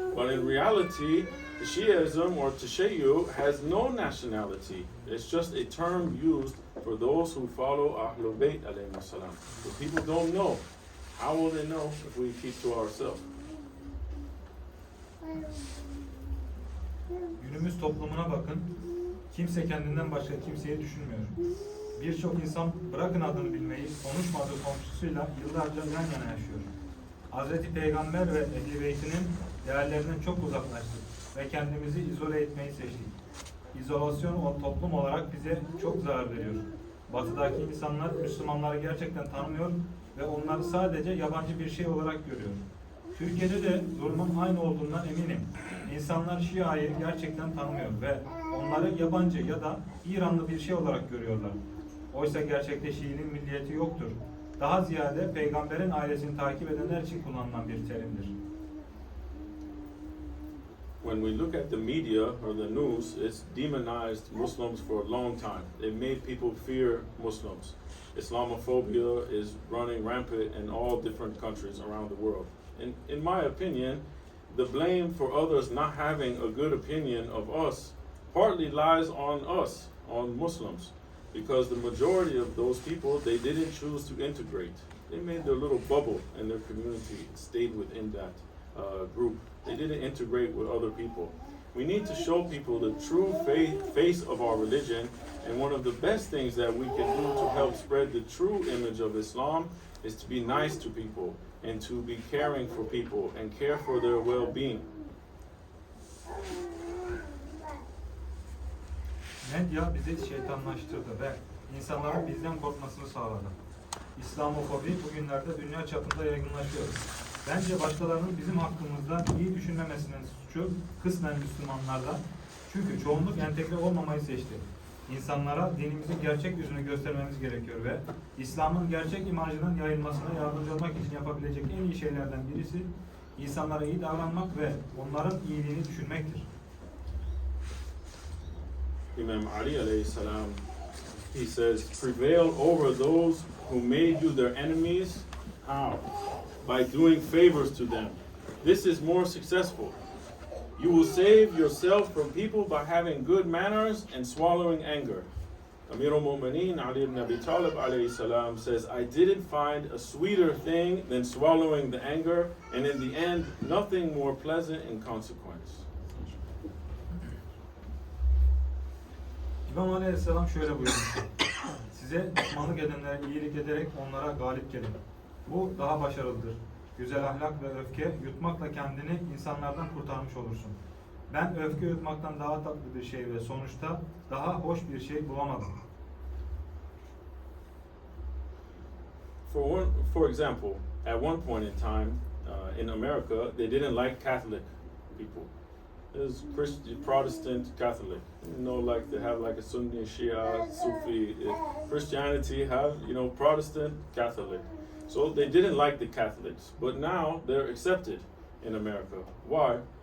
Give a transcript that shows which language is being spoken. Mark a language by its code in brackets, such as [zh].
[en] But in reality, Shiaism or Tashayyu has no nationality. It's just a term used for those who follow Ahlul Bayt alayhi salam. But people don't know. How will they know if we keep to ourselves? [tr] Günümüz toplumuna bakın. Kimse kendinden başka kimseyi düşünmüyor. Birçok insan bırakın adını bilmeyi, konuşmadığı komşusuyla yıllarca yan yana yaşıyor. Hazreti Peygamber ve Ehl-i Beyt'inin değerlerinden çok uzaklaştık ve kendimizi izole etmeyi seçtik. İzolasyon o toplum olarak bize çok zarar veriyor. Batıdaki insanlar Müslümanları gerçekten tanımıyor ve onları sadece yabancı bir şey olarak görüyor. Türkiye'de de durumun aynı olduğundan eminim. İnsanlar Şia'yı gerçekten tanımıyor ve onları yabancı ya da İranlı bir şey olarak görüyorlar. Oysa gerçekte Şii'nin milliyeti yoktur. Daha ziyade peygamberin ailesini takip edenler için kullanılan bir terimdir. [en] When we look at the media or the news, it's demonized Muslims for a long time. It made people fear Muslims. Islamophobia is running rampant in all different countries around the world. In my opinion, the blame for others not having a good opinion of us partly lies on us, on Muslims, because the majority of those people, they didn't choose to integrate. They made their little bubble in their community, stayed within that group. They didn't integrate with other people. We need to show people the true face of our religion, and one of the best things that we can do to help spread the true image of Islam is to be nice to people and to be caring for people and care for their well-being. [tr] Medya bizi şeytanlaştırdı ve insanların bizden korkmasını sağladı. İslamofobi bugünlerde dünya çapında yaygınlaşıyor. Bence başkalarının bizim hakkımızda iyi düşünmemesinin suçu kısmen Müslümanlarda. Çünkü çoğunluk entegre olmamayı seçti. İnsanlara dinimizin gerçek yüzünü göstermemiz gerekiyor ve İslam'ın gerçek imajının yayılmasına yardımcı olmak için yapabilecek en iyi şeylerden birisi insanlara iyi davranmak ve onların iyiliğini düşünmektir. [en] Imam Ali alayhi salam, he says, prevail over those who made you their enemies. How? By doing favors to them. This is more successful. You will save yourself from people by having good manners and swallowing anger. Amir al-Mu'mineen Ali ibn Abi Talib alayhi salam says, I didn't find a sweeter thing than swallowing the anger, and in the end, nothing more pleasant in consequence. [tr] İmam Aleyhisselam şöyle buyurmuştur. Size düşmanlık edenlere iyilik ederek onlara galip gelin. Bu daha başarılıdır. Güzel ahlak ve öfke yutmakla kendini insanlardan kurtarmış olursun. Ben öfke yutmaktan daha tatlı bir şey ve sonuçta daha hoş bir şey bulamadım. [en] For example, at one point in time in America, they didn't like Catholic people. It was Christian, Protestant, Catholic. You know, like they have like a Sunni, Shia, Sufi. Christianity have, you know, Protestant, Catholic. So they didn't like the Catholics, but now they're accepted in America. Why?